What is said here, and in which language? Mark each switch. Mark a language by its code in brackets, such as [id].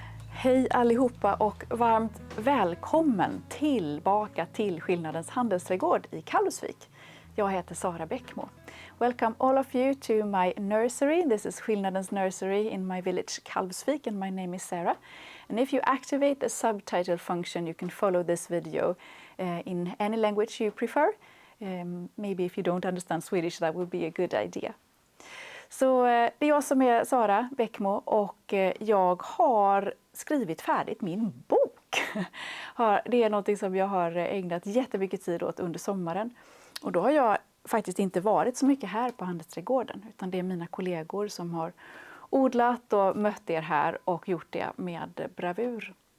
[sv] Hej allihopa och varmt välkommen tillbaka till Skillnadens handelsträdgård i Kalvsvik. Jag heter Sara Bäckmo. [en] Welcome all of you to my nursery. This is Skillnadens nursery in my village Kalvsvik and my name is Sarah. And if you activate the subtitle function you can follow this video in any language you prefer. Maybe if you don't understand Swedish that would be a good idea. [sv] Så det är jag som är Sara Bäckmo och jag har skrivit färdigt min bok. Det är något som jag har ägnat jättemycket tid åt under sommaren. Och då har jag faktiskt inte varit så mycket här på handelsträdgården utan det är mina kollegor som har odlat och mött er här och gjort det med bravur.